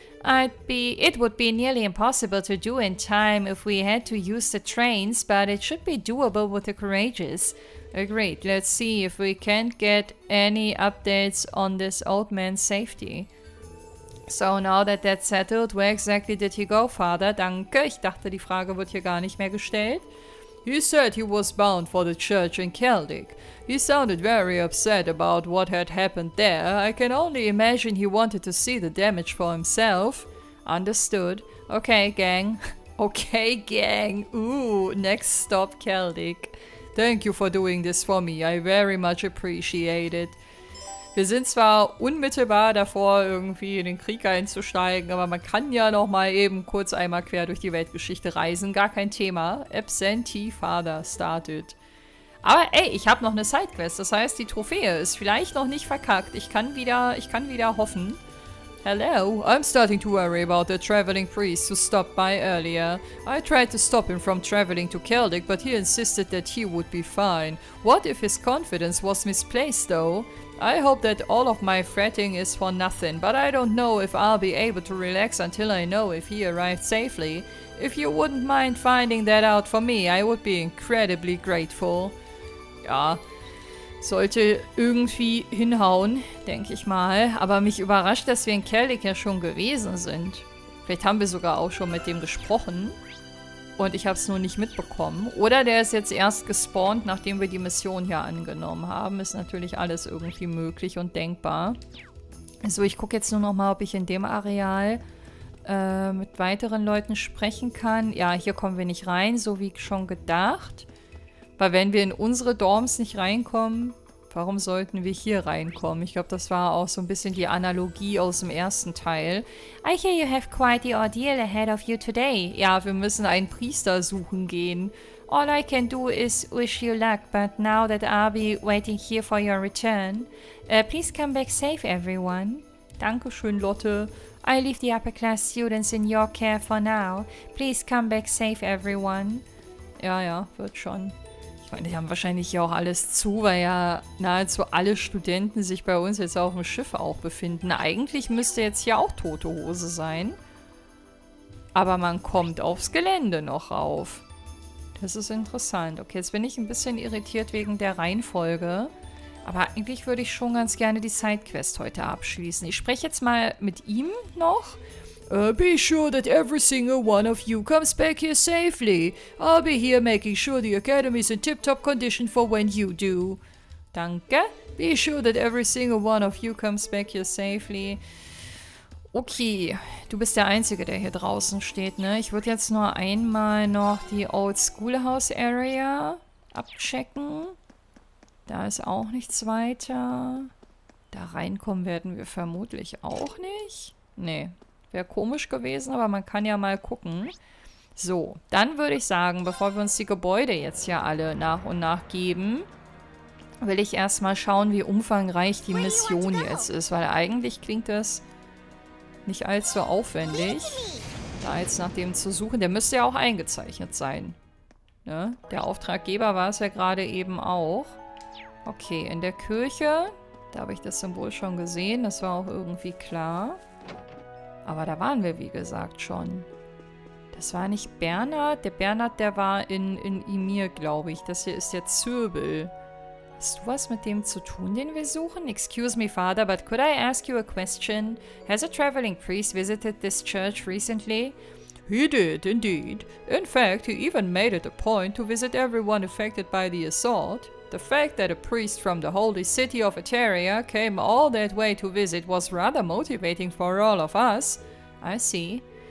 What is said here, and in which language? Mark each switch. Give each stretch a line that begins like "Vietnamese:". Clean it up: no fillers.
English: It would be nearly impossible to do in time if we had to use the trains, but it should be doable with the courageous. Agreed. Let's see if we can't get any updates on this old man's safety. So, now that that's settled, where exactly did he go, Father?
German: Danke. Ich dachte, die Frage wird hier gar nicht mehr gestellt.
English: He said he was bound for the church in Celtic. He sounded very upset about what had happened there. I can only imagine he wanted to see the damage for himself. Understood. Okay, gang. Okay, gang. Ooh, next stop Celtic. Thank you for doing this for me. I very much appreciate it.
German: Wir sind zwar unmittelbar davor, irgendwie in den Krieg einzusteigen, aber man kann ja noch mal eben kurz einmal quer durch die Weltgeschichte reisen. Gar kein Thema.
English: Absentee Father started.
German: Aber ey, ich habe noch eine Sidequest. Das heißt, die Trophäe ist vielleicht noch nicht verkackt. Ich kann wieder hoffen.
English: Hello, I'm starting to worry about the traveling priest who stopped by earlier. I tried to stop him from traveling to Celtic, but he insisted that he would be fine. What if his confidence was misplaced though? I hope that all of my fretting is for nothing, but I don't know if I'll be able to relax until I know if he arrived safely. If you wouldn't mind finding that out for me, I would be incredibly grateful.
German: Ja, sollte irgendwie hinhauen, denke ich mal. Aber mich überrascht, dass wir in Celtic ja schon gewesen sind. Vielleicht haben wir sogar auch schon mit dem gesprochen. Und ich habe es nur nicht mitbekommen. Oder der ist jetzt erst gespawnt, nachdem wir die Mission hier angenommen haben. Ist natürlich alles irgendwie möglich und denkbar. So, ich gucke jetzt nur noch mal, ob ich in dem Areal mit weiteren Leuten sprechen kann. Ja, hier kommen wir nicht rein, so wie schon gedacht. Weil wenn wir in unsere Dorms nicht reinkommen, Warum sollten wir hier reinkommen? Ich glaube, das war auch so ein bisschen die Analogie aus dem ersten Teil.
English: I hear you have quite the ordeal ahead of you today.
German: Ja, wir müssen einen Priester suchen gehen.
English: All I can do is wish you luck, but now that I'll be waiting here for your return, please come back safe, everyone.
German: Dankeschön, Lotte.
English: I leave the upper class students in your care for now. Please come back safe, everyone.
German: Ja, wird schon. Ich meine, die haben wahrscheinlich ja auch alles zu, weil ja nahezu alle Studenten sich bei uns jetzt auf dem Schiff auch befinden. Eigentlich müsste jetzt hier auch tote Hose sein. Aber man kommt aufs Gelände noch rauf. Das ist interessant. Okay, jetzt bin ich ein bisschen irritiert wegen der Reihenfolge. Aber eigentlich würde ich schon ganz gerne die Sidequest heute abschließen. Ich spreche jetzt mal mit ihm noch.
English: Be sure that every single one of you comes back here safely. I'll be here making sure the academy is in tip-top condition for when you do.
German: Danke.
English: Be sure that every single one of you comes back here safely.
German: Okay, du bist der Einzige, der hier draußen steht, ne? Ich würde jetzt nur einmal noch die Old Schoolhouse Area abchecken. Da ist auch nichts weiter. Da reinkommen werden wir vermutlich auch nicht. Nee, wäre komisch gewesen, aber man kann ja mal gucken. So, dann würde ich sagen, bevor wir uns die Gebäude jetzt ja alle nach und nach geben, will ich erstmal schauen, wie umfangreich die Mission jetzt ist, weil eigentlich klingt das nicht allzu aufwendig, da jetzt nach dem zu suchen. Der müsste ja auch eingezeichnet sein. Ne? Der Auftraggeber war es ja gerade eben auch. Okay, in der Kirche, da habe ich das Symbol schon gesehen, das war auch irgendwie klar. Aber da waren wir, wie gesagt, schon. Das war nicht Bernhard. Der Bernhard, der war in Ymir, glaube ich. Das hier ist der Zirbel. Hast du was mit dem zu tun, den wir suchen?
English: Excuse me, Father, but could I ask you a question? Has a traveling priest visited this church recently? He did, indeed. In fact, he even made it a point to visit everyone affected by the assault. The fact that a priest from the holy city of Eteria came all that way to visit was rather motivating for all of us. I see.